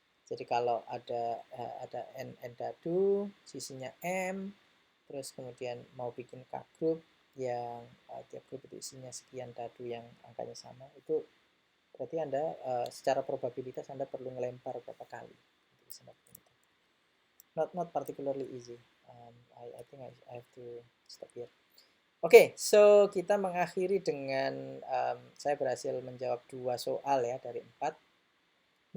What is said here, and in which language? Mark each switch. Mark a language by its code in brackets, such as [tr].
[id] Jadi kalau ada n dadu, sisinya m, terus kemudian mau bikin K group yang tiap grup itu isinya sekian dadu yang angkanya sama, itu berarti Anda secara probabilitas Anda perlu ngelempar berapa kali untuk bisa dapetin itu. [en] Not particularly easy. I think I have to stop here. [id] Oke, so kita mengakhiri dengan saya berhasil menjawab 2 soal ya dari 4.